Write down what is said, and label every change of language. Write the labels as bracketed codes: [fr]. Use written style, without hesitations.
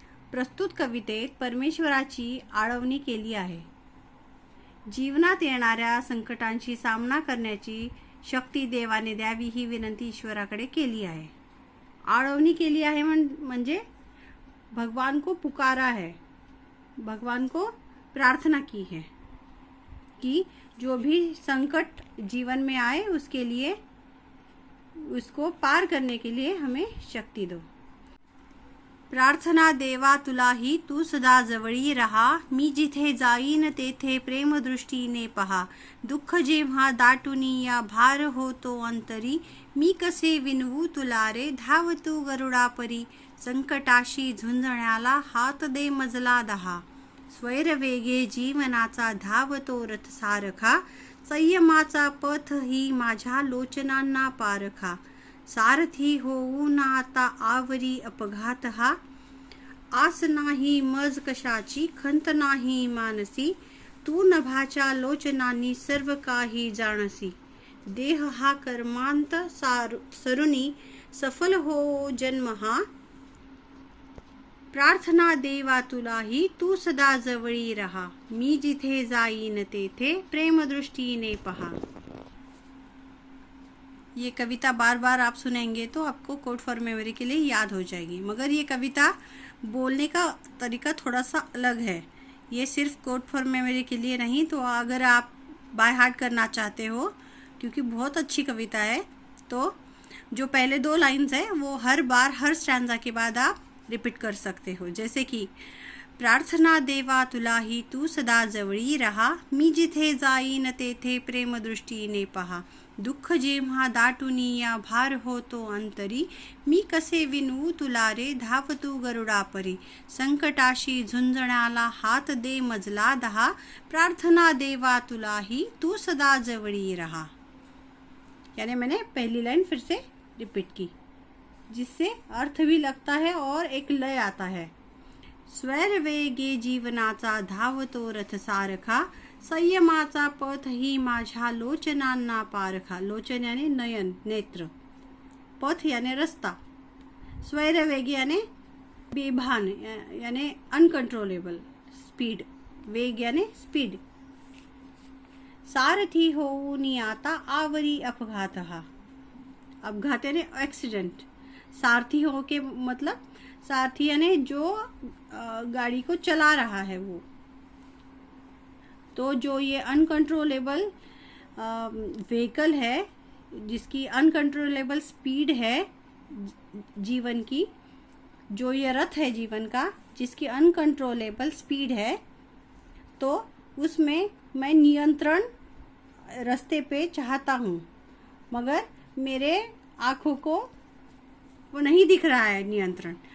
[mr] प्रस्तुत कवितेत परमेश्वराची आळवणी केली आहे. जीवनात येणाऱ्या संकटांशी सामना करण्याची शक्ती देवाने द्यावी ही विनंती ईश्वराकडे केली आहे. आळवणी केली आहे म्हणजे [hi] भगवान को पुकारा है, भगवान को प्रार्थना की है कि जो भी संकट जीवन में आए उसके लिए, उसको पार करने के लिए हमें शक्ती दो. [mr] प्रार्थना देवा तुलाही तू सदा जवळी रहा. मी जिथे जाईन तेथे प्रेमदृष्टीने पहा. दुःख जेव्हा दाटूनी या भार होतो अंतरी. मी कसे विनवू तुला रे धाव तू गरुडा परी. संकटाशी झुंजण्याला हात दे मजला दहा. स्वैरवेगे जीवनाचा धावतो रथ सारखा. संयमाचा पथ ही माझ्या लोचनांना पारखा. सारथी होऊन आता आवरी अपघात हा. आस नाही मज कशाची खंत नाही मानसी. तू नभाच्या लोचनांनी सर्व काही जाणसी. देह हा कर्मांत सरुनी सफल हो जन्म हा. प्रार्थना देवा तुलाही तू सदा जवळी रहा. मी जिथे जाईन तेथे प्रेमदृष्टीने पहा. [hi] ये कविता बार बार आप सुनेंगे तो आपको कोट फॉर मेमोरी के लिए याद हो जाएगी. मगर ये कविता बोलने का तरीका थोड़ा सा अलग है. ये सिर्फ कोट फॉर मेमोरी के लिए नहीं, तो अगर आप बाय हार्ट करना चाहते हो, क्योंकि बहुत अच्छी कविता है, तो जो पहले 2 लाइन्स है वो हर बार हर स्टैंजा के बाद आप रिपीट कर सकते हो. जैसे कि [mr] प्रार्थना देवा तुलाही तू सदा जवळी रहा. मी जिथे जाईन तेथे प्रेमदृष्टीने पहा. दुःख जेव्हा दाटूनी या भार होतो अंतरी. मी कसे विनवू तुला रे धाव तू गरुडा परी. संकटाशी झुंजण्याला हात दे मजला दहा. प्रार्थना देवा तुलाही तू सदा जवळी रहा. [hi] यानी मैंने पहली लाइन फिर से रिपीट की, जिससे अर्थ भी लगता है और एक लय आता है. [mr] स्वैरवेगे जीवनाचा धावतो रथ सारखा. संयमाचा पथ ही माझ्या लोचनांना पारखा. [hi] लोचन याने नयन, नेत्र. पथ याने रस्ता. स्वैरवेग याने बेभान याने अनकंट्रोलेबल स्पीड. वेग याने स्पीड. [mr] सारथी होऊन आता आवरी अपघात हा. [hi] अपघात याने एक्सीडेंट. सारथी हो के मतलब सारथी यानी जो गाड़ी को चला रहा है वो. तो जो ये अनकंट्रोलेबल व्हीकल है, जिसकी अनकंट्रोलेबल स्पीड है जीवन की, जो ये रथ है जीवन का जिसकी अनकंट्रोलेबल स्पीड है, तो उसमें मैं नियंत्रण रास्ते पे चाहता हूँ, मगर मेरे आँखों को वो नहीं दिख रहा है नियंत्रण.